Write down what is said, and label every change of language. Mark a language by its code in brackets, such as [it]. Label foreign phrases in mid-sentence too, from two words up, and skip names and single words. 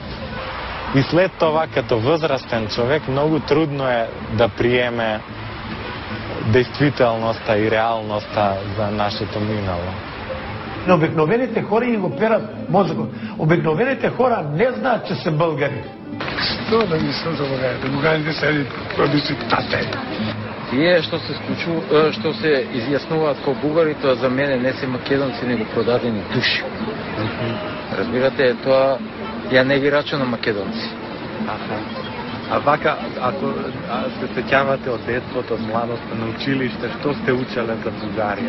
[bg] И след това, като възрастен човек, много трудно е да приеме действителността и реалността за нашето минало. Но обикновените хора и го перат мозъка. Обикновените хора не знаят, че са българи. Що да не са за България? Българите са диктатори. [mk] Тие што се изјаснуваат како бугари, тоа за мене не се македонци, него продадени души. Разбирате, тоа ја не ги рачу на македонци. А вака, ако се сеќавате од детството, од младоста на училиште, што сте учеле за Бугарија?